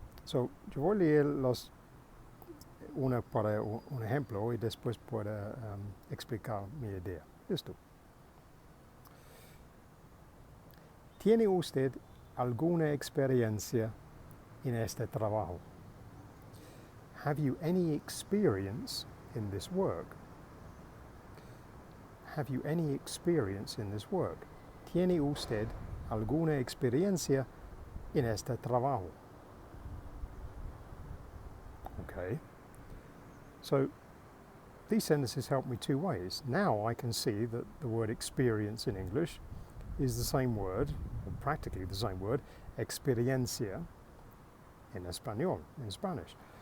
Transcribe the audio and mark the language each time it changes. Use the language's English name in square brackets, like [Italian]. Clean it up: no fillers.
[Spanish] Yo voy a leer para un ejemplo y después puedo explicar mi idea. Listo. ¿Tiene usted alguna experiencia en este trabajo? [English] Have you any experience in this work? Have you any experience in this work? [Spanish] ¿Tiene usted alguna experiencia en este trabajo? [English] Okay. So these sentences help me two ways. Now I can see that the word experience in English is the same word, or practically the same word, experiencia in Espanol, in Spanish.